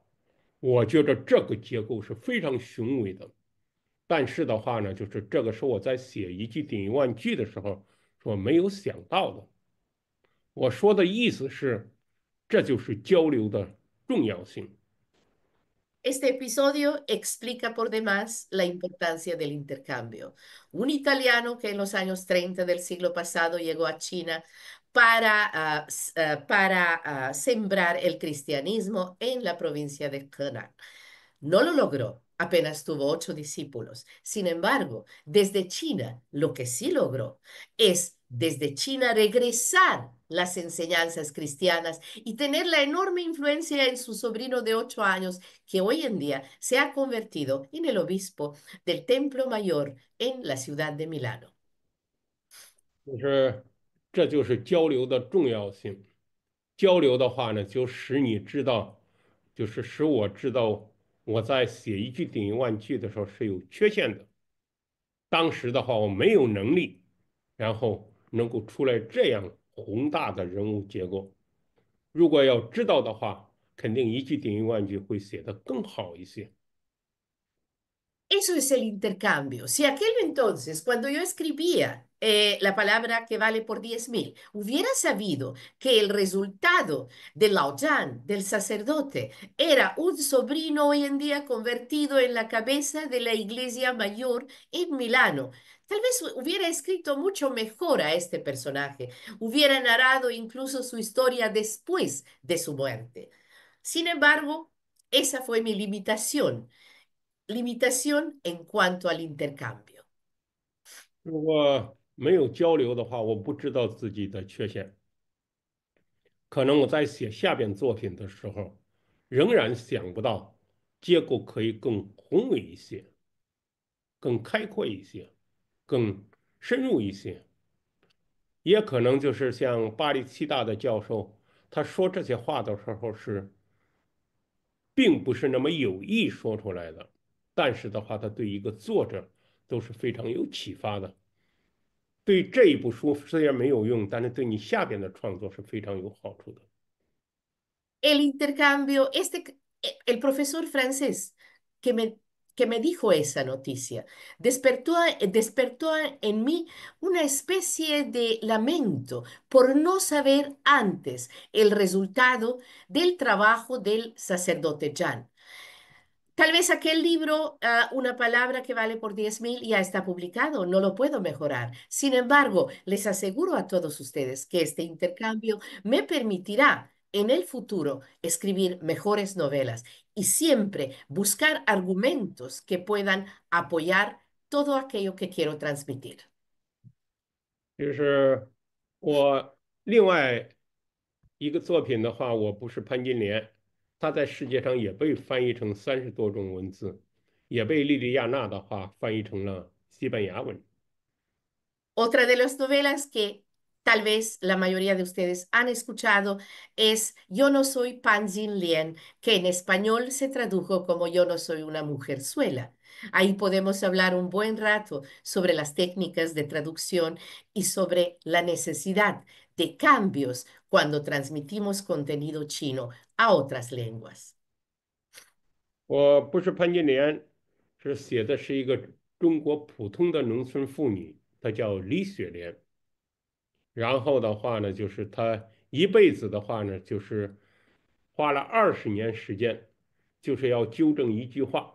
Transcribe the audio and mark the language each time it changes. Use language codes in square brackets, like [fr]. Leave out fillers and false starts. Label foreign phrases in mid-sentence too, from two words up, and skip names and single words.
[zh] 我觉得这个结构是非常雄伟的。但是的话呢，就是这个是我在写一句顶一万句的时候所没有想到的。我说的意思是，这就是交流的重要性。 [es] Este episodio explica por demás la importancia del intercambio. Un italiano que en los años 30 del siglo pasado llegó a China para sembrar el cristianismo en la provincia de Henan. No lo logró, apenas tuvo 8 discípulos. Sin embargo, desde China, lo que sí logró es desde China regresar las enseñanzas cristianas y tener la enorme influencia en su sobrino de 8 años, que hoy en día se ha convertido en el obispo del Templo Mayor en la ciudad de Milano. [zh] 就是这就是交流的重要性。交流的话呢，就使你知道，就是使我知道我在写一句顶一万句的时候是有缺陷的。当时的话，我没有能力，然后能够出来这样宏大的人物结构。如果要知道的话，肯定一句顶一万句会写得更好一些。 [es] Eso es el intercambio. Si aquel entonces, cuando yo escribía la palabra que vale por 10.000, hubiera sabido que el resultado de Lao Yan, del sacerdote, era un sobrino hoy en día convertido en la cabeza de la iglesia mayor en Milano, tal vez hubiera escrito mucho mejor a este personaje, hubiera narrado incluso su historia después de su muerte. Sin embargo, esa fue mi limitación en cuanto al intercambio. [zh] 如果没有交流的话，我不知道自己的缺陷。可能我在写下边作品的时候，仍然想不到结构可以更宏伟一些。更开阔一些，更深入一些。也可能就是像巴黎七大的教授，他说这些话的时候并不是那么有意说出来的，但是的话，他对一个作者都是非常有启发的。对这一部书虽然没有用，但是对你下边的创作是非常有好处的。 [es] El intercambio, el profesor francés que me, que me dijo esa noticia, despertó en mí una especie de lamento por no saber antes el resultado del trabajo del sacerdote Jan. Tal vez aquel libro, una palabra que vale por 10.000, ya está publicado, no lo puedo mejorar. Sin embargo, les aseguro a todos ustedes que este intercambio me permitirá en el futuro escribir mejores novelas y siempre buscar argumentos que puedan apoyar todo aquello que quiero transmitir. [zh] 就是我另外一个作品的话，我不是潘金莲，它在世界上也被翻译成30多种文字，也被莉莉亚娜的话翻译成了西班牙文。 [es] Otra de las novelas que tal vez la mayoría de ustedes han escuchado es Yo no soy Pan Jin Lien, que en español se tradujo como Yo no soy una mujerzuela. Ahí podemos hablar un buen rato sobre las técnicas de traducción y sobre la necesidad de cambios cuando transmitimos contenido chino a otras lenguas. [zh] 我不是潘金莲，是写的是一个中国普通的农村妇女，她叫李雪莲。然后的话呢，就是她一辈子的话呢，就是花了20年时间，就是要纠正一句话。